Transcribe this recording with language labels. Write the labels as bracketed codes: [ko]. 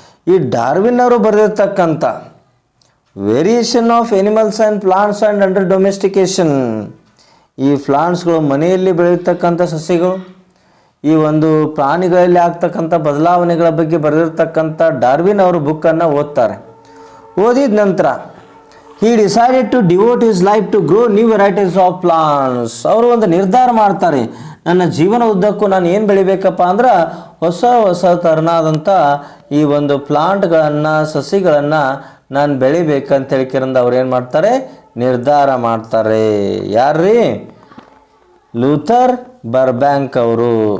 [kn] ಈ ಡಾರ್ವಿನ್ ಅವರು ಬರೆದಿರ್ತಕ್ಕಂಥ variation of animals and plants and under domestication, ಈ ಪ್ಲಾಂಟ್ಸ್ಗಳು ಮನೆಯಲ್ಲಿ ಬೆಳೆಯತಕ್ಕಂಥ ಸಸ್ಯಗಳು, ಈ ಒಂದು ಪ್ರಾಣಿಗಳಲ್ಲಿ ಆಗ್ತಕ್ಕಂಥ ಬದಲಾವಣೆಗಳ ಬಗ್ಗೆ ಬರೆದಿರ್ತಕ್ಕಂಥ ಡಾರ್ವಿನ್ ಅವರು ಬುಕ್ಕನ್ನು ಓದ್ತಾರೆ. ಓದಿದ ನಂತರ [en] he decided to devote his life to grow new varieties of plants. [kn] ಅವರು ಒಂದು ನಿರ್ಧಾರ ಮಾಡ್ತಾರೆ, ನನ್ನ ಜೀವನ ಉದ್ದಕ್ಕೂ ನಾನು ಏನು ಬೆಳಿಬೇಕಪ್ಪ ಅಂದ್ರೆ ಹೊಸ ಹೊಸ ಥರನಾದಂಥ ಈ ಒಂದು ಪ್ಲಾಂಟ್ಗಳನ್ನು ಸಸಿಗಳನ್ನು ನಾನು ಬೆಳಿಬೇಕಂತ ಹೇಳ್ಕಿರಂದ ಅವ್ರು ಏನು ಮಾಡ್ತಾರೆ? ನಿರ್ಧಾರ ಮಾಡ್ತಾರೆ. ಯಾರ್ರೀ? ಲೂಥರ್ ಬರ್ಬ್ಯಾಂಕ್ ಅವರು.